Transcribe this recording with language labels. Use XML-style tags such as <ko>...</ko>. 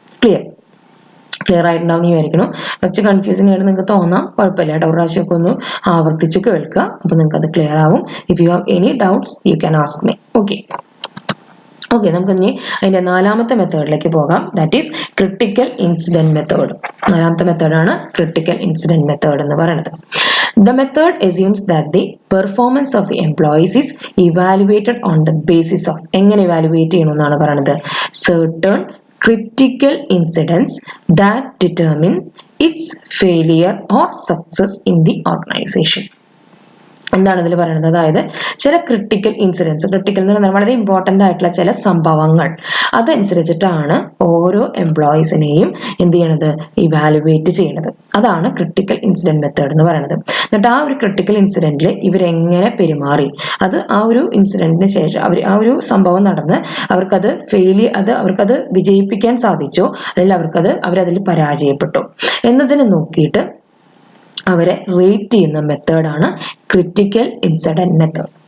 <ml>Clear ആയിട്ടുണ്ടാവും വിചാരിക്കണം. കുറച്ച് കൺഫ്യൂസിംഗ് ആയിട്ട് നിങ്ങൾക്ക് തോന്നാം, കുഴപ്പമില്ല കേട്ടോ, ഒരു പ്രാവശ്യമൊക്കെ ഒന്ന് ആവർത്തിച്ച് കേൾക്കുക, അപ്പൊ നിങ്ങൾക്ക് അത് ക്ലിയർ ആവും.</ml> <en>If you have any doubts you can ask me.</en> <ml>Okay, നമുക്ക് ഇനി അതിന്റെ നാലാമത്തെ മെത്തേഡിലേക്ക് പോകാം.</ml> <en>That is critical incident method.</en> <ml>നാലാമത്തെ മെത്തേഡാണ് ക്രിട്ടിക്കൽ ഇൻസിഡന്റ് മെത്തേഡ് എന്ന് പറയുന്നത്.</ml> <en>The method assumes that the performance of the employees is evaluated on the basis of</en> <ml>എങ്ങനെ evaluate ചെയ്യണമെന്നാണ് പറയുന്നത്,</ml> <en>certain critical incidents that determine its failure or success in the organization.</en> <ml>എന്താണ് ഇതിൽ പറയുന്നത്, അതായത് ചില ക്രിട്ടിക്കൽ ഇൻസിഡൻസ്, ക്രിട്ടിക്കൽ എന്ന് പറഞ്ഞാൽ വളരെ ഇമ്പോർട്ടന്റ് ആയിട്ടുള്ള ചില സംഭവങ്ങൾ, അതനുസരിച്ചിട്ടാണ് ഓരോ എംപ്ലോയീസിനെയും എന്ത് ചെയ്യണത്, ഇവാലുവേറ്റ് ചെയ്യണത്. അതാണ് ക്രിട്ടിക്കൽ ഇൻസിഡന്റ് മെത്തേഡ് എന്ന് പറയുന്നത്. എന്നിട്ട് ആ ഒരു ക്രിട്ടിക്കൽ ഇൻസിഡന്റിൽ ഇവരെങ്ങനെ പെരുമാറി, അത് ആ ഒരു ഇൻസിഡന്റിന് ശേഷം ആ ഒരു സംഭവം നടന്ന് അവർക്കത് വിജയിപ്പിക്കാൻ സാധിച്ചോ അല്ലെങ്കിൽ അവരതിൽ പരാജയപ്പെട്ടോ എന്നതിനെ നോക്കിയിട്ട് അവരെ റേറ്റ് ചെയ്യുന്ന മെത്തേഡാണ് ക്രിട്ടിക്കൽ ഇൻസിഡന്റ് മെത്തേഡ്.</ml>